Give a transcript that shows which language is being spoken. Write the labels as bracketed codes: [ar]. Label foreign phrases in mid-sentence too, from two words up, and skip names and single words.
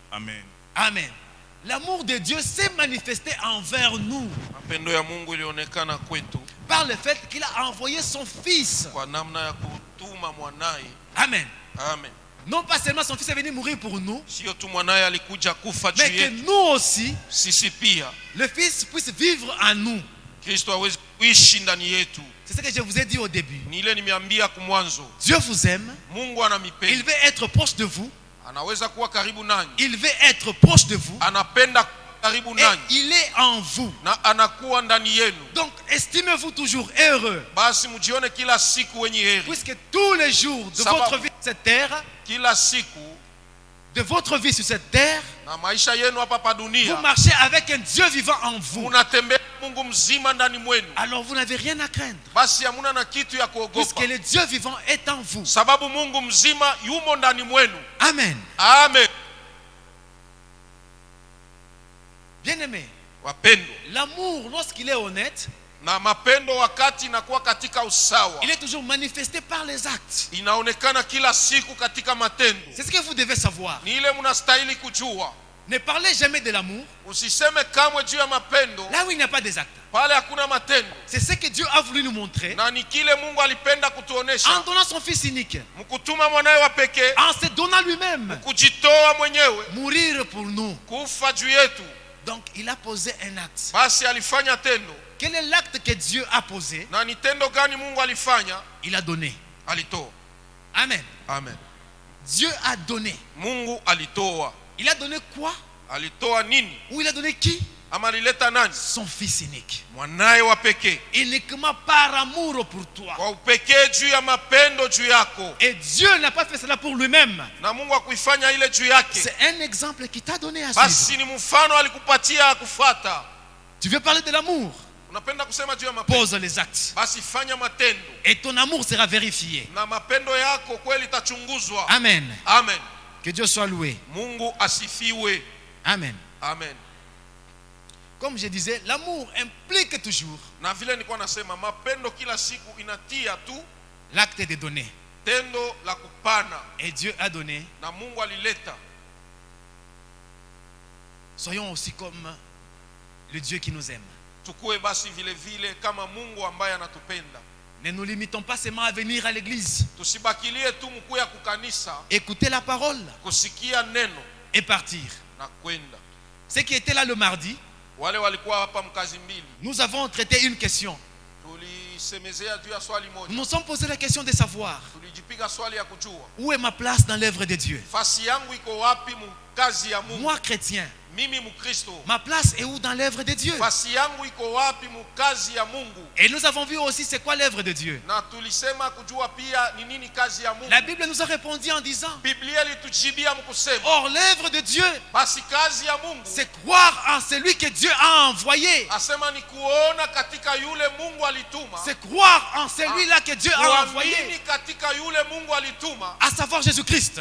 [fr] Amen. [sw] Amen. [fr] L'amour de Dieu s'est manifesté envers nous [sw] mapendo ya Mungu ilionekana kwetu [fr] par le fait qu'il a envoyé son fils. [sw] kwa namna ya kutuma mwanae. [fr] Amen. [sw] Amen. [fr] Non pas seulement son fils est venu mourir pour nous, [sw] Sio tu mwanae alikuja kufa juu [fr] mais que [sw] yetu, [fr] nous aussi, [sw] sisi pia [fr] le fils puisse vivre en nous. [sw] Kristo aweze kuishi ndani yetu. [fr] C'est ce que je vous ai dit au début. [sw] Ni ile nimeambia kumwanzo, [fr] Dieu vous aime. [sw] Mungu [fr] Il [sw] anamipenda, [fr] veut être proche de vous. [sw] anaweza kuwa karibu nanyi, [fr] Il veut être proche de vous. [sw] anapenda karibu [fr] Et [sw] nanyi [fr] il est en vous. [sw] na anakuwa ndani yenu. [fr] Donc, estimez-vous toujours heureux. [sw] Basi mjione kila siku wenye heri, [fr] Puisque tous les jours de [sw] Sababu. [fr] votre vie sur cette terre, [sw] kila siku [fr] de votre vie sur cette terre, [sw] na maisha yenu hapa pa [fr] vous [sw] dunia, [fr] marchez avec un Dieu vivant en vous. [sw] munatembea Mungu mzima ndani mwenu. [fr] Alors vous n'avez rien à craindre. [sw] Basi hamuna na kitu ya [fr] Puisque [sw] kuogopa, [fr] le Dieu vivant est en vous. [sw] sababu Mungu mzima yumo ndani mwenu. [fr] Amen. [sw] Amen. [fr] Bien-aimé, [sw] Wapendo, [fr] l'amour, lorsqu'il est honnête, [sw] na mapendo wakati inakuwa katika usawa, [fr] il est toujours manifesté par les actes. [sw] inaonekana kila siku katika matendo. [fr] C'est ce que vous devez savoir. [sw] Ni ile mnastahili kujua. [fr] Ne parlez jamais de l'amour [sw] Usiseme kamwe juu ya mapendo [fr] là où il n'y a pas des actes. [sw] pale hakuna matendo, [fr] C'est ce que Dieu a voulu nous montrer [sw] na ni kile Mungu alipenda [fr] en [sw] kutuonesha, [fr] donnant son Fils unique, [sw] mkutuma mwanawe wa pekee, [fr] en se donnant lui-même, [sw] kujitoa mwenyewe [fr] mourir pour nous. [sw] kufa juu yetu. [fr] Donc il a posé un acte. [sw] Basi alifanya tendo, [fr] Quel est l'acte que Dieu a posé? [sw] na ni tendo gani Mungu alifanya? [fr] Il a donné. [sw] Alitoa. [fr] Amen. [sw] Amen. [fr] Dieu a donné. [sw] Mungu alitoa. [fr] Il a donné quoi? [sw] Alitoa nini? [fr] Ou il a donné qui? [sw] Ama alileta nani? [fr] Son Fils unique. [sw] Mwanaye wa pekee, [fr] Uniquement par amour pour toi. [sw] kwa upekee juu ya mapendo juu yako, [fr] Et Dieu n'a pas fait cela pour lui-même. [sw] na Mungu akuifanya ile juu yake. [fr] C'est un exemple qui t'a donné à suivre. [sw] Basi ni mfano alikupatia kufuata. [fr] Tu veux parler de l'amour? [sw] Unapenda kusema juu ya mapendo, [fr] Pose les actes. [sw] basi fanya matendo, [fr] Et ton amour sera vérifié. [sw] na mapendo yako kweli itachunguzwa. [fr] Amen. [sw] Amen. [fr] Que Dieu soit loué. [sw] Mungu asifiwe. [fr] Amen. [sw] Amen. [fr] Comme je disais, l'amour implique toujours [sw] Na vile nilikuwa nasema, mapendo kila siku inatia tu [fr] l'acte de donner. [sw] tendo la kupana, [fr] Et Dieu a donné. [sw] na Mungu alileta. [fr] Soyons aussi comme le Dieu qui nous aime. [sw] Tukue basi vile vile kama Mungu ambaye anatupenda. [fr] Ne nous limitons pas seulement à venir à l'église. [sw] Tusibakilie tu mkuya kukanisa. [fr] Écouter la parole. [sw] Kusikia neno. [fr] Et partir. [sw] Na kwenda. [fr] Ceux qui étaient là le mardi, [sw] wale walikuwa hapa mkazi mbili. [fr] Nous avons traité une question. [sw] Tulisemezea juu ya swali moja. [fr] Nous nous sommes posé la question de savoir. [sw] Tulijipiga swali ya kujua. [fr] Où est ma place dans l'œuvre de Dieu? [sw] Fasi yangu iko wapi mkazi ya Mungu? [fr] Moi chrétien. [sw] Mimi mkristo. [fr] Ma place est où dans l'œuvre de Dieu? [sw] Fasi yangu iko wapi mkazi ya Mungu? [fr] Et nous avons vu aussi c'est quoi l'œuvre de Dieu. [sw] Na tulisema kujua pia ni nini kazi ya Mungu. [fr] La Bible nous a répondu en disant. [sw] Biblia litujibia mkusema. [fr] Or l'œuvre de Dieu. [sw] Basi kazi ya Mungu. [fr] C'est croire en celui que Dieu a envoyé. [sw] Asema ni kuona katika yule Mungu alituma. [fr] C'est croire en celui-là que Dieu a envoyé. [sw] Kuamini katika yule Mungu alituma. [fr] À savoir Jésus-Christ.